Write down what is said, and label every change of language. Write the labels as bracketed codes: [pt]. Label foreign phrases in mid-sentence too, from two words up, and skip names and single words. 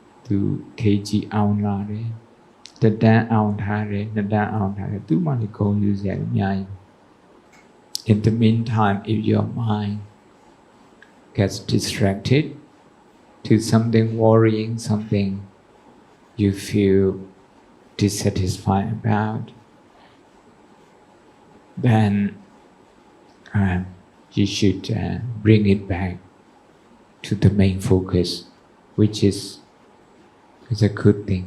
[my] သူ KG အောင်လာတယ်တက်တန်းအောင်ထားတယ်နှစ်တန်းအောင်ထားတယ်သူမှလည်းဂုဏ်ယူစရာအများကြီး [en] In the meantime, if your mind gets distracted to something worrying, something you feel dissatisfied about, then you should bring it back to the main focus, which is a good thing.